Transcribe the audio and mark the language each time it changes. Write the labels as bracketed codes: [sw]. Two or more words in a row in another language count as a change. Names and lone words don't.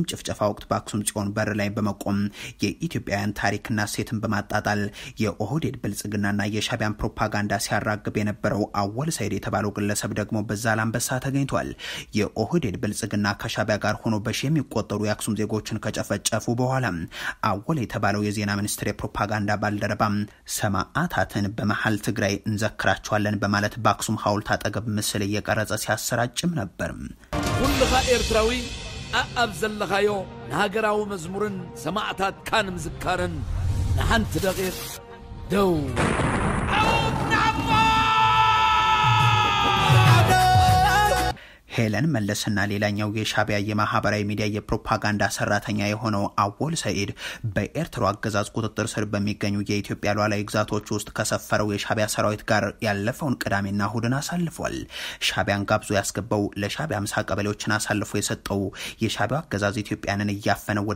[am] ጭፍጨፋ ወቅት በአክሱም ጽዮን በር ላይ በመቆም የኢትዮጵያውያን ታሪክና ሴትን በማጣጣል የኦህዴድ ብልጽግናና የሻዕቢያን ፕሮፓጋንዳ ሲያራግብ የነበረው አወል ሰይድ የተባለው ግለሰብ ደግሞ በዛ ላንበሳ ተገኝቷል። የኦህዴድ ብልጽግና ከሻዕቢያ ጋር ሆኖ በሺ የሚቆጠሩ የአክሱም ዜጎችን ከጨፈጨፉ በኋላ አወል የተባለው የዜና ሚኒስትር የፕሮፓጋንዳ ባልደረባ ሰማዕታትን በመሃል ትግራይ እንዘክራቸዋለን በማለት በአክሱም ሐውልት አጠገብ ምስል እየቀረጸ ሲያሰራጭም ነበር። [ti] ኩልኻ ኤርትራዊ አብ ዘለኻዮ ንሃገራዊ መዝሙርን ሰማዕታት ካን ምዝካርን ንሓንቲ ደቂቕ ደው [am] ሄለን መለስና ሌላኛው የሻዕቢያ የማህበራዊ ሚዲያ የፕሮፓጋንዳ ሰራተኛ የሆነው አወል ሰይድ በኤርትራ አገዛዝ ቁጥጥር ስር በሚገኙ የኢትዮጵያ ሉዓላዊ ግዛቶች ውስጥ ከሰፈረው የሻዕቢያ ሰራዊት ጋር ያለፈውን ቅዳሜና እሁድን አሳልፏል። ሻዕቢያን ጋብዞ ያስገባው ለሻዕቢያ 50 ቀበሌዎችን አሳልፎ የሰጠው የሻዕቢያ አገዛዝ ኢትዮጵያንን እያፈነ ወደ